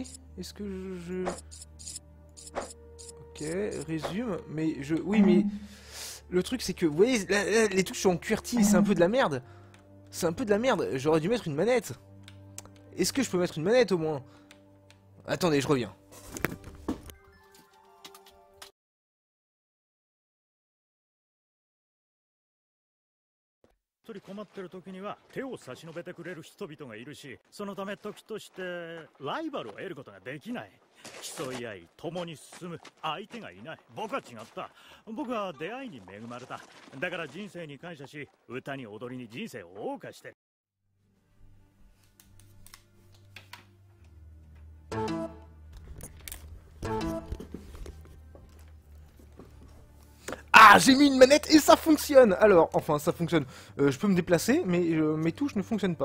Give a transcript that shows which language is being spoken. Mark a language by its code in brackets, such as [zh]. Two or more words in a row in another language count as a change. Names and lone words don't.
[fr] Est-ce que je... Ok, résume. Mais je... Oui, mais... Le truc, c'est que, vous voyez, là, les touches sont en QWERTY, c'est un peu de la merde. C'est un peu de la merde. J'aurais dû mettre une manette. Est-ce que je peux mettre une manette, au moins? Attendez, je reviens. [ja] 困ってる時には手を差し伸べてくれる人々がいるし、そのため時としてライバルを得ることができない。競い合い共に進む相手がいない。僕は違った。僕は出会いに恵まれた。だから人生に感謝し、歌に踊りに人生を謳歌してる。 [fr] Ah, j'ai mis une manette et ça fonctionne. Alors, enfin, ça fonctionne. Je peux me déplacer, mais mes touches ne fonctionnent pas.